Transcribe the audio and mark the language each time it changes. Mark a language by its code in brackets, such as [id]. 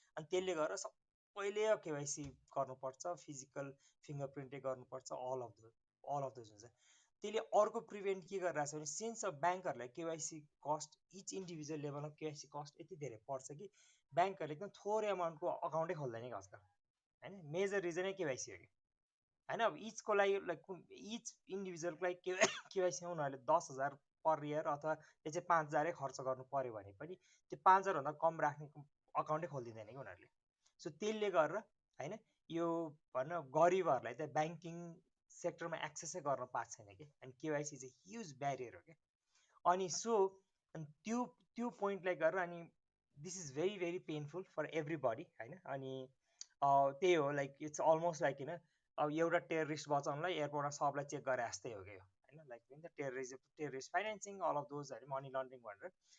[ne] अनि त्यसले गर्दा सबैले केवाइसी गर्नुपर्छ, फिजिकल फिङ्गरप्रिन्टै गर्नुपर्छ, अल अफ दोज हुन्छ। त्यसले अर्को प्रिभेन्ट के गरिरहेको छ भने सिन्स अब ब्याङ्कहरूलाई केवाइसी कस्ट इच इन्डिभिजुअल लेभलमा केवाइसी कस्ट यति धेरै पर्छ कि ब्याङ्कहरूले एकदम थोरै अमाउन्टको अकाउन्टै खोल्दैन कि आजकल होइन। मेजर रिजनै केवाइसी हो कि होइन। अब इचको लागि लाइक इच इन्डिभिजुअलको लागि केवाइसीमा उनीहरूले 10,000 पर इयर अथवा त्यो चाहिँ 5,000 खर्च गर्नु पऱ्यो भने पनि त्यो 5,000भन्दा कम राख्ने अकाउन्टै खोलिदिँदैन कि उनीहरूले। सो त्यसले गरेर होइन यो भनौँ गरिबहरूलाई चाहिँ ब्याङ्किङ सेक्टरमा एक्सेसै गर्न पाएको छैन कि। अनि केवाइसी चाहिँ ह्युज ब्यारियर हो क्या। अनि सो अनि त्यो पोइन्टलाई गरेर अनि [en] this is very very painful for everybody [ne] होइन। अनि त्यही हो लाइक [en] it's almost like [ne] अब एउटा टेररिस्ट बचाउनलाई एयरपोर्टमा सबलाई चेक गरे जस्तै हो क्या होइन, like terrorist financing all of those होइन, मनी लन्ड्रिङ भनेर।